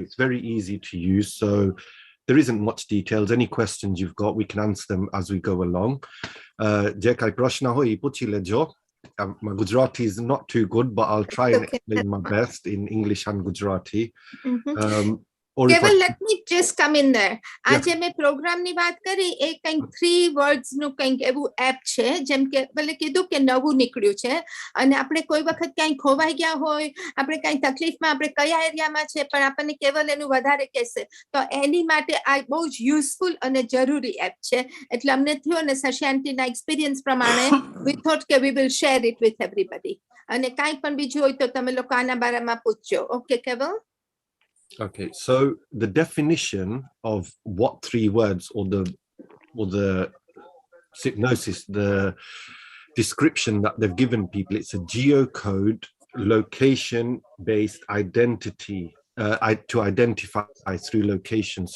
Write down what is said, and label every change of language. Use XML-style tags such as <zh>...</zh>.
<en>It's very easy to use. So there isn't much details. Any questions you've got, we can answer them as we go along.</en> <gu>Je kai prashna hoyi puchi lejo.</gu> <en>My Gujarati is not too good, but I'll try and explain my best in English and Gujarati. Keval, let me just come in there.</en> <gu>આજે મેં પ્રોગ્રામની વાત કરી, એ કંઈક 3 words નું કંઈક એવું app છે, જેમ કે ભલે કીધું કે નવું નીકળ્યું છે, અને આપણે કોઈ વખત ક્યાંય ખોવાઈ ગયા હોય, આપણે ક્યાંય તકલીફમાં, આપણે કયા એરિયામાં છે, પણ આપણને કેવલ એનું વધારે કહેશે, તો એની માટે આ બહુ જ યુઝફુલ અને જરૂરી એપ છે. એટલે અમને થયો ને સશ્યાંતિના એક્સપિરિયન્સ પ્રમાણે</gu> <en>we thought</en> <gu>કે</gu> <en>we will share it with everybody.</en> <gu>અને કાંઈ પણ બીજું હોય તો તમે લોકો આના બારામાં પૂછજો.</gu> <en>Okay, Keval? Okay, so the definition of what 3 words or the hypnosis, the description that they've given people, it's a geocode, location-based identity to identify through location.</en>